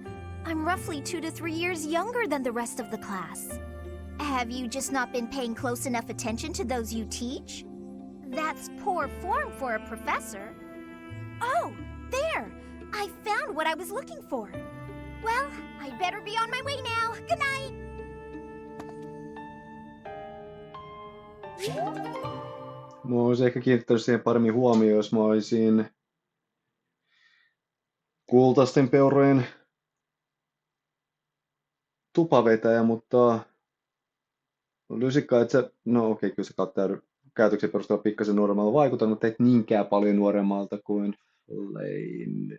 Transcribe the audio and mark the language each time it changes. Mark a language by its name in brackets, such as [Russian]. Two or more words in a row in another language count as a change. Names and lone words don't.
[English] I'm roughly 2 to 3 years younger than the rest of the class. Have you just not been paying close enough attention to those you teach? That's poor form for a professor. Oh, there! I found what I was looking for. Well, I'd better be on my way now. Good night! [Finnish] Mä olisin ehkä kiinnittänyt siihen paremmin huomioon, jos mä olisin kultaisten peurojen tupavetäjä, mutta lysikka, että se, no okei, kyllä se käytöksen perusteella pikkasen nuoremmalta vaikuttaa, mutta et niinkään paljon nuoremmalta kuin Flayn.